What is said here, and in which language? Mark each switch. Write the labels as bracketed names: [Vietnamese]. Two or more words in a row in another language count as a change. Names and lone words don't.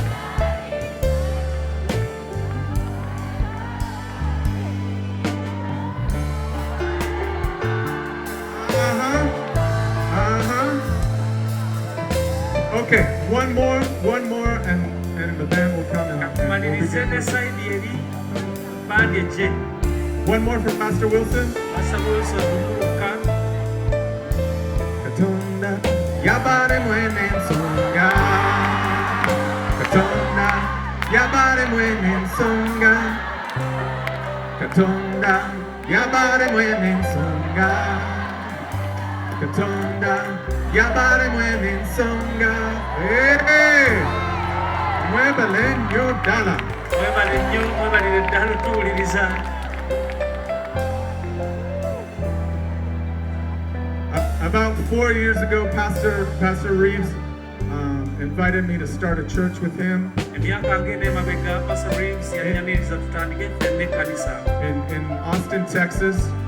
[English] Okay, one more, and the band will come and one more for Pastor Wilson. [Soga] Katonda, yabare mwene nsonga. Katonda, yabare mwene nsonga. Katonda, yabare mwene nsonga. Katonda, yabare mwene nsonga. Hey! [Ganda] Mwebale nyo dala. mwebale ddala tuwuliriza. [English] About 4 years ago, Pastor Reeves invited me to start a church with him in Austin, Texas.